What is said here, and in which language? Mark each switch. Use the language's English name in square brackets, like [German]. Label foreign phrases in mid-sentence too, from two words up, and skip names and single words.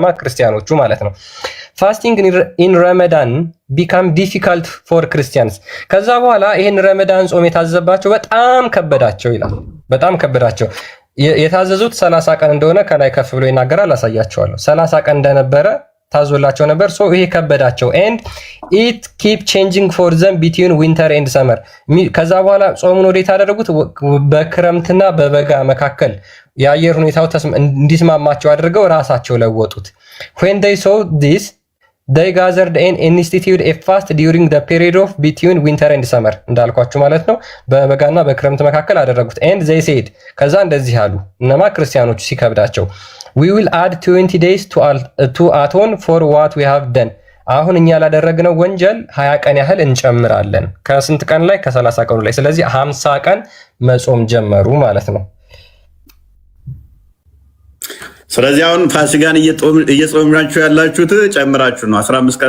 [Amharic] ክርስቲያኖቹ ማለት ነው። [English] fasting in Ramadan became difficult for Christians። [Amharic] ከዛ በኋላ ይህን ረመዳን ጾም የታዘባቸው በጣም ከበዳቸው ይላል። በጣም ከበዳቸው። የታዘዙት 30 ቀን እንደሆነ ከላይ ከፍ ብሎ ይናገራል። አሳያቸዋለሁ። 30 ቀን እንደነበረ ታዞላቸው ነበር። ሶ ይሄ ከበዳቸው። [English] and it keep changing for them between winter and summer። [Amharic] ከዛ በኋላ ጾሙን ወዴት አደረጉት? በክረምትና በበጋ መካከል የአየር ሁኔታው እንዲስማማቸው አድርገው ራሳቸው ለወጡት። [English] when they saw this they gathered and instituted a fast during the period of between winter and summer [Amharic] እንዳልኳችሁ ማለት ነው። በበጋና በክረምት መካከል አደረጉት። [English] and they said [Amharic] ከዛ እንደዚህ አሉ። እነማ? ክርስቲያኖቹ ሲከብዳቸው [English] we will add 20 days to atone for what we have done። [Amharic] አሁን እኛ ላደረግነው ወንጀል 20 ቀን ያህል እንጨምራለን። ከስንት ቀን ላይ? ከ30 ቀኑ ላይ። ስለዚህ 50 ቀን መጾም ጀመሩ ማለት ነው። ስለዚህ አሁን ፋሲካን እየጾማችሁ ያላችሁት ጨምራችሁ ነው። 15 ቀን